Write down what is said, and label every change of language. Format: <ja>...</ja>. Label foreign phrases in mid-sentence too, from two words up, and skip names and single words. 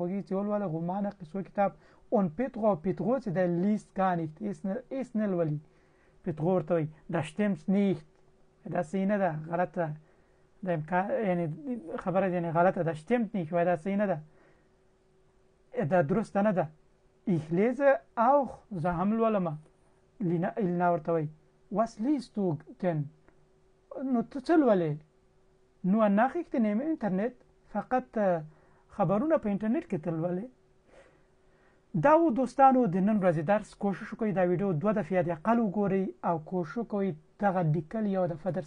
<ps>خوښیږي چې ولولم رومانه قصو کتاب und Petro چې</ps> <de>der liest gar nicht ist</de> <ps>نه لولي Petro ورته وایي</ps> <de>Das stimmt nicht</de> <ps>دا صحیح نه ده غلطه ده یعنی خبره یعنی غلطه ده</ps> <de>stimmt nicht</de> <ps>وای دا صحیح نه ده دا درسته نه ده</ps> <de>Ich lese auch</de> <ps>زه هم لولم الینا ورته وایي</ps> <de>Was liest du denn?</de> <ps>نو ته څه لولې؟</ps> <de>Nur Nachrichten im Internet</de> <ps>فقط خبرونه په انټرنیټ کې ته لولې دا و دوستانو د نن ورځې درس کوشش وکړئ دا ویډیو 2 دفعې د اقل وګورئ او کوشش وکړئ دغه لیکل یو دفعه در</ps>